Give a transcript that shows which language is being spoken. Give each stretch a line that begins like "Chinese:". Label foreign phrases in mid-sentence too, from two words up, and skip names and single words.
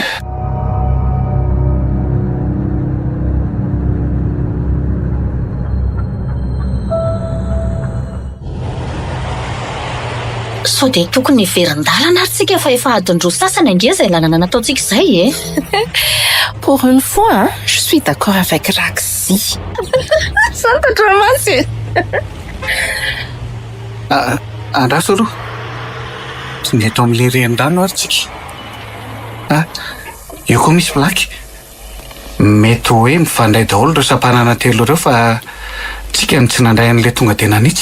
Malagasy: sao dia tokony verin-dalana ary tsika fa efa adin-dro sasany ange izay lalana nataontsika izay
French: Pour une fois, je suis d'accord avec Raxi. Santa
Malagasy: Andraso aloha. Tsy ny eto amin'ilay renirano ary tsika. Io koa misy plaky. Mety hoe mifandray daholo ireo sampanana telo ireo fa tsika no tsy nandray an'ilay tonga dia nanitsy.